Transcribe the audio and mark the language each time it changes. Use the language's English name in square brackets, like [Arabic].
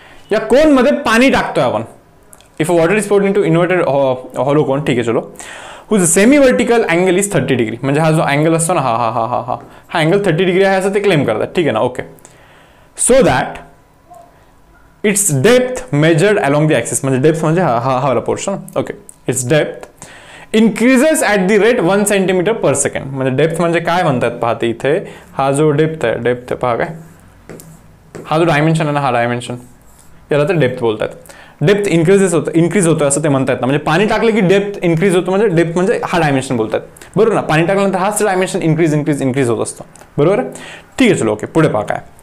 [Marathi] या कोन मध्ये पाणी टाकतोय आपण. [English] if a water is poured into inverted hollow cone, [Marathi] ठीक आहे चलो, whose semi vertical angle is 30 degree. म्हणजे हा जो अँगल असतो ना, हा हा हा हा हा हा अँगल 30 डिग्री आहे असं ते क्लेम करतात, ठीक आहे ना. [English] Okay, so that its depth measured along the axis. [Marathi] म्हणजे डेप्थ म्हणजे हा हा वाला portion. [English] Okay, its depth increases at the rate 1 centimetre per second. [Marathi] म्हणजे डेप्थ म्हणजे काय म्हणतात पाहते इथे, हा जो डेप्थ आहे, डेप्थ पहा काय, हा जो डायमेन्शन आहे ना, हा डायमेन्शन, याला तर डेप्थ बोलतात. डेप्थ इन्क्रीज होतं असं ते म्हणतात ना. म्हणजे पाणी टाकलं की डेप्थ इन्क्रीज होतं, म्हणजे डेप्थ म्हणजे हा डायमेन्शन बोलतात, बरोबर ना. पाणी टाकल्यानंतर हाच डायमेन्शन इन्क्रीज होत असतो, बरोबर. ठीक आहे चलो, ओके पुढे पहा काय.